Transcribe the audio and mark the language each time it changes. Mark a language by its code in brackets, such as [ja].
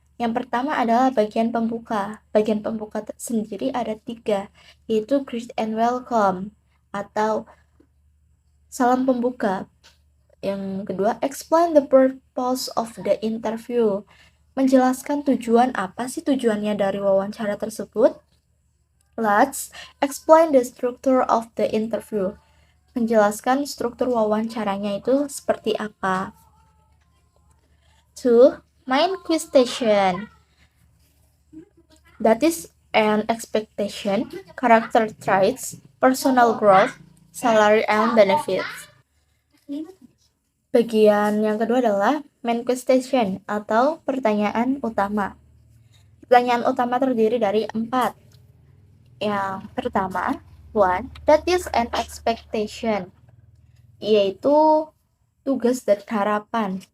[id] Yang pertama adalah bagian pembuka. Bagian pembuka sendiri ada 3, yaitu [en] greet and welcome. [id] atau salam pembuka. Yang kedua, [en] explain the purpose of the interview. [id] Menjelaskan apa sih tujuannya dari wawancara tersebut. [en] Let's explain the structure of the interview. [id] Menjelaskan struktur wawancaranya itu seperti apa. 2. [en] Main question. That is an expectation, character traits, personal growth, salary and benefits. [id] Bagian yang kedua adalah main question atau pertanyaan utama. Pertanyaan utama terdiri dari 4. Yang pertama, 1. [en] That is an expectation, [id] yaitu tugas dan harapan.